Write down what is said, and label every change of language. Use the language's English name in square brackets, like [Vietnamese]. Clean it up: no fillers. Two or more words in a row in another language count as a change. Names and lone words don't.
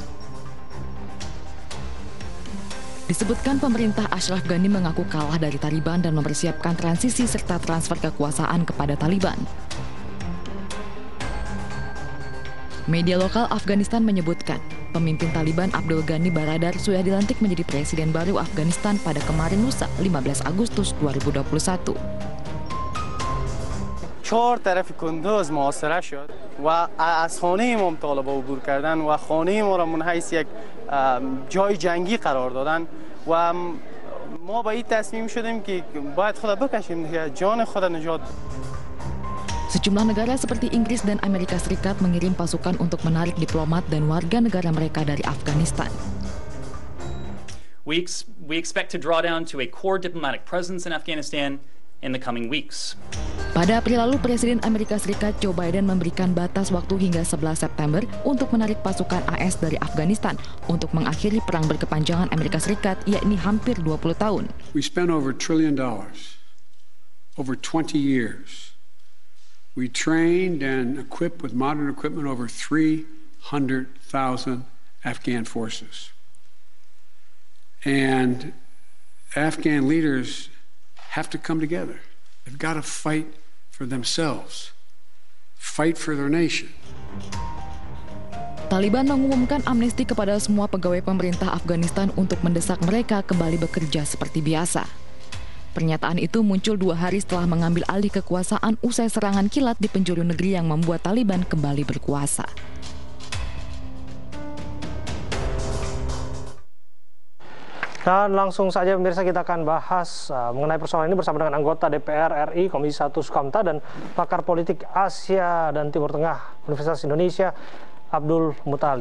[Indonesian] Disebutkan pemerintah Ashraf Ghani mengaku kalah dari Taliban dan mempersiapkan transisi serta transfer kekuasaan kepada Taliban. Media lokal Afghanistan menyebutkan, pemimpin Taliban Abdul Ghani Baradar sudah dilantik menjadi presiden baru Afghanistan pada kemarin lusa 15 Agustus 2021. [Persian] 4 طرف کندوز محاصره شد و از خانه امام طالبان عبور کردن و خانه ما را منحیث یک جای جنگی قرار دادن و ما به این تصمیم شدیم که باید خود بکشیم دیگه جان خود نجات. [Indonesian] Sejumlah negara seperti Inggris dan Amerika Serikat mengirim pasukan untuk menarik diplomat dan warga negara mereka dari Afghanistan. [English] We expect to draw down to a core diplomatic presence in Afghanistan in the coming weeks. [Indonesian] Pada April lalu, Presiden Amerika Serikat Joe Biden memberikan batas waktu hingga 11 September untuk menarik pasukan AS dari Afghanistan untuk mengakhiri perang berkepanjangan Amerika Serikat, yakni hampir 20 tahun. [English] We spent over $1 trillion, over 20 years. We trained and equipped with modern equipment over 300,000 Afghan forces. And Afghan leaders have to come together. They've got to fight for themselves, fight for their nation. [Indonesian] Taliban mengumumkan amnesti kepada semua pegawai pemerintah Afghanistan untuk mendesak mereka kembali bekerja seperti biasa. Pernyataan itu muncul 2 hari setelah mengambil alih kekuasaan usai serangan kilat di penjuru negeri yang membuat Taliban kembali berkuasa. Dan langsung saja pemirsa kita akan bahas mengenai persoalan ini bersama dengan anggota DPR RI Komisi 1 Sukamta dan pakar politik Asia dan Timur Tengah Universitas Indonesia Abdul Mutali.